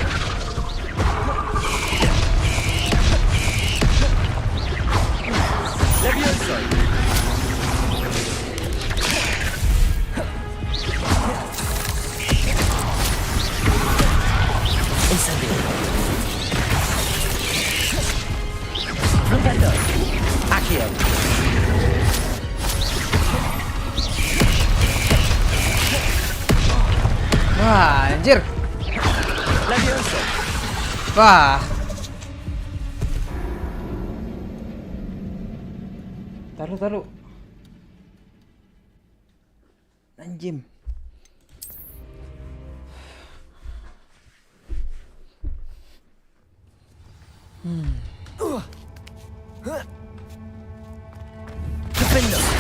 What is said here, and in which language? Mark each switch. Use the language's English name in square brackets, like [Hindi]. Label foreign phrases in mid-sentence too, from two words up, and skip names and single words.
[Indonesian] Levioso. Incendio. Flipendo. Accio. Wah, anjir. Levioso. Wah. Taruh. Anjim. Defendo.